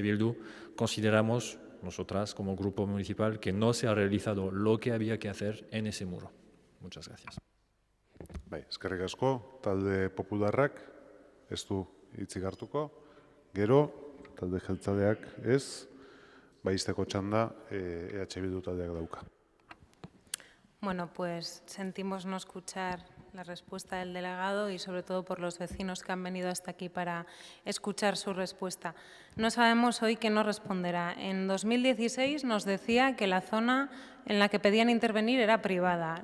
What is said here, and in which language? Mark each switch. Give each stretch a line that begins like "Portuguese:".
Spanish: Bildu consideramos nosotras como grupo municipal que no se ha realizado lo que había que hacer en ese muro. Muchas gracias.
Basque: Bai, eskerrik asko, talde popularrak ez du hitzik hartuko, gero talde jeltzaleak ez, baizteko txanda EH Bildu taldeak dauka.
Spanish: Bueno, pues sentimos no escuchar la respuesta del delegado y sobre todo por los vecinos que han venido hasta aquí para escuchar su respuesta. No sabemos hoy qué nos responderá. En 2016 nos decía que la zona en la que pedían intervenir era privada.